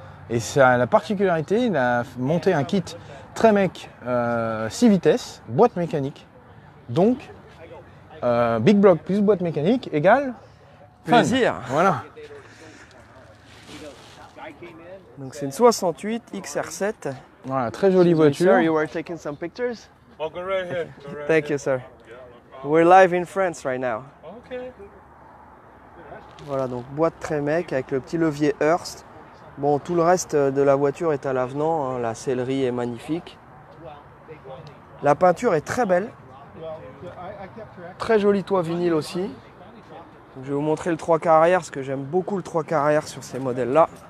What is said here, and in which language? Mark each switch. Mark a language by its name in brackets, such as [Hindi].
[French] Et ça a la particularité, il a monté un kit Tremec 6 vitesses, boîte mécanique. Donc Big Block plus boîte mécanique égale plaisir. Voilà. Donc c'est une 68 XR7. Voilà, très jolie voiture. [English] Sir, you were taking some pictures? Oh, go right ahead. Go right Thank you, sir. We're live in France right now. Okay. [French] Voilà, donc boîte Tremec avec le petit levier Hurst. Bon, tout le reste de la voiture est à l'avenant, hein. La sellerie est magnifique. La peinture est très belle. Très joli toit vinyle aussi. Donc, je vais vous montrer le 3 quarts arrière parce que j'aime beaucoup le 3 quarts arrière sur ces modèles-là.